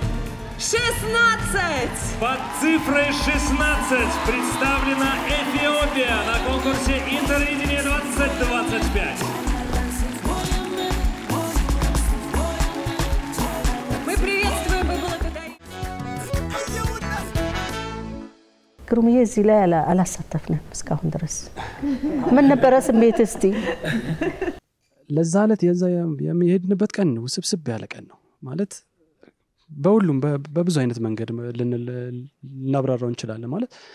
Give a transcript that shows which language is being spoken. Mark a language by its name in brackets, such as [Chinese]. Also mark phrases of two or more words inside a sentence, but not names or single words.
[Russian] 16! Под цифрой 16 представлена Эфиопия на конкурсе Интервидение 2025. Мы приветствуем и благодарим. [Amharic] ግሩምዬ እዚህ ላይ አላሳተፍንም እስካሁን ድረስ ምን ነበር ስሜት እስቲ? ለዛ ዕለት የሚሄድንበት ቀን ውስብስብ ያለ ቀን ነው ማለት በሁሉም በብዙ አይነት መንገድ ልናብራራው እንችላለን ማለት